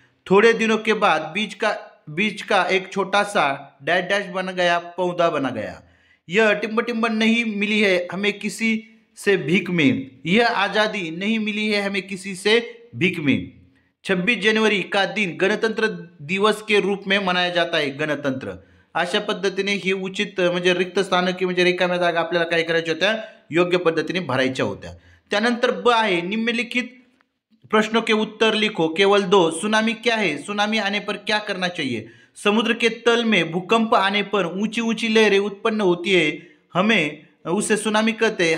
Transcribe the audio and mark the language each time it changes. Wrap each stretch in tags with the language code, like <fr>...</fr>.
<hi>थोड़े दिनों के बाद बीज का एक छोटा सा डैश डैश बन गया, पौधा बना गया। यह टिम्ब नहीं मिली है हमें किसी से भीख में। यह आज़ादी नहीं मिली है हमें किसी से भीख में। 26 जनवरी का दिन गणतंत्र दिवस के रूप में मनाया जाता है। गणतंत्र</hi> <mr>अशा पद्धतीने ही उचित म्हणजे रिक्त स्थानं की म्हणजे रिकाम्या जागा आपल्याला काय करायच्या होत्या, योग्य पद्धतीने भरायच्या होत्या. त्यानंतर ब आहे</mr> <hi>निम्नलिखित प्रश्नों के उत्तर लिखो केवल दो. सुनामी क्या है? सुनामी आने पर क्या करना चाहिए? समुद्र के तल में भूकंप आने पर ऊंची ऊंची लहरें उत्पन्न होती है, हमें उसे सुनामी कहते हैं.</hi>